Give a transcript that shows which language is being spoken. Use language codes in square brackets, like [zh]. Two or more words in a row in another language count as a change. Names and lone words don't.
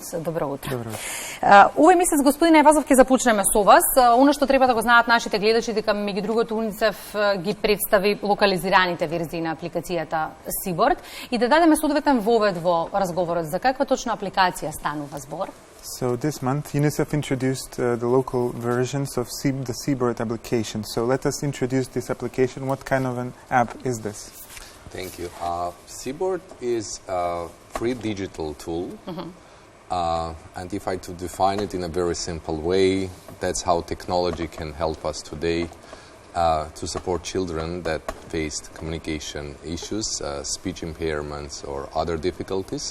[mk] Добро утро. Добро. Овој месец, господин Ајвазов, ќе започнеме со вас. Оно што треба да го знаат нашите гледачи, дека меѓу другото УНИЦЕФ ги представи локализираните верзии на апликацијата Сиборд и да дадеме соодветен вовед во разговорот. За каква точно апликација станува збор? [en] So this month, UNICEF introduced the local versions of the Seabird application. So let us introduce this application. What kind of an app is this? Thank you. Seabird is a free digital tool. And if I to define it in a very simple way, that's how technology can help us today to support children that faced communication issues, speech impairments or other difficulties.